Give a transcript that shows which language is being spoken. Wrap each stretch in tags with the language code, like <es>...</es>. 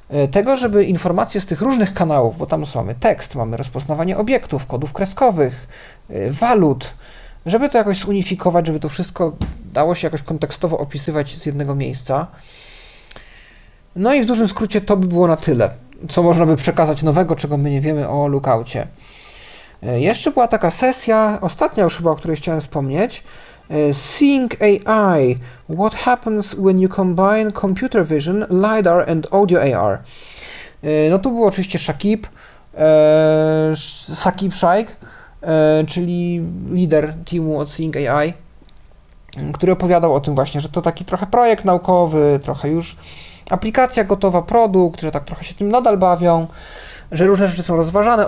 <pl>Tego, żeby informacje z tych różnych kanałów, bo tam mamy tekst, mamy rozpoznawanie obiektów, kodów kreskowych, walut, żeby to jakoś zunifikować, żeby to wszystko dało się jakoś kontekstowo opisywać z jednego miejsca. No i w dużym skrócie to by było na tyle, co można by przekazać nowego, czego my nie wiemy o Lookoutie. Jeszcze była taka sesja, ostatnia już chyba, o której chciałem wspomnieć.</pl> <en>Seeing AI. What happens when you combine computer vision, LiDAR and audio AR?</en> <pl>No tu był oczywiście Saqib Shaikh, czyli lider teamu od Seeing AI, który opowiadał o tym właśnie, że to taki trochę projekt naukowy, trochę już aplikacja gotowa, produkt, że tak trochę się tym nadal bawią, że różne rzeczy są rozważane.</pl>